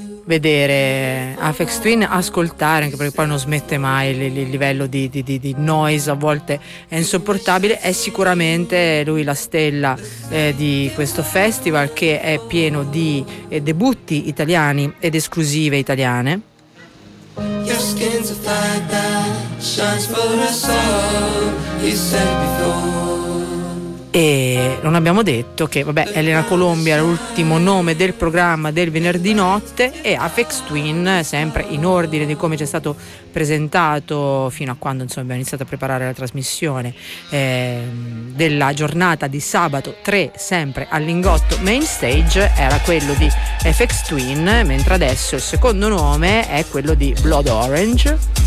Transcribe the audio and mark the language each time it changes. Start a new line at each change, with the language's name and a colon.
Italian: vedere Aphex Twin, ascoltare, anche perché poi non smette mai, il livello di noise a volte è insopportabile. È sicuramente lui la stella di questo festival, che è pieno di debutti italiani ed esclusive italiane.
English: Your skin's a fire that shines for us all, you said before.
Italian: E non abbiamo detto che, vabbè, Elena Colombia è l'ultimo nome del programma del venerdì notte, e Aphex Twin, sempre in ordine di come ci è stato presentato fino a quando, insomma, abbiamo iniziato a preparare la trasmissione della giornata di sabato 3, sempre al Lingotto Main Stage, era quello di Aphex Twin, mentre adesso il secondo nome è quello di Blood Orange.